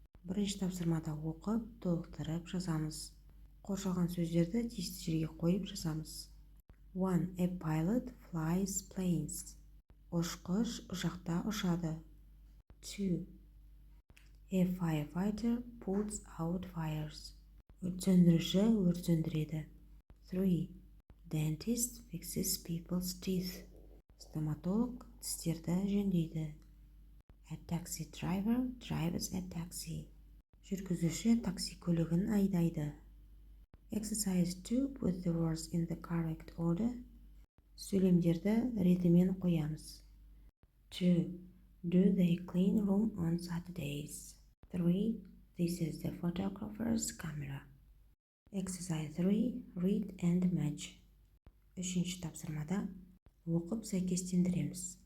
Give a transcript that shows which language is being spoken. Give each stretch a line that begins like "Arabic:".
Kazakh: Бірінші тапсырмада оқып, толықтырып жазамыз. Қоршалған сөздерді тиісті жерге қойып жазамыз.
English: 1. A pilot flies planes.
Kazakh: Ұшқыш ұшақта ұшады.
English: 2. A firefighter puts out fires.
Kazakh: Өрт сөндіруші өрт сөндіреді. 3.
English: Dentist fixes people's teeth.
Kazakh: Стоматолог тістерді жөндейді.
English: A taxi driver drives a taxi.
Kazakh: Жүргізуші такси көлігін айдайды.
English: Exercise 2. Put the words in the correct order.
Kazakh: Сөйлемдерді ретімен қоямыз. 2.
English: Do they clean room on Saturdays? 3. This is the photographer's camera. Exercise 3. Read and match.
Kazakh: Үшінші тапсырмада оқып сәйкестендіреміз.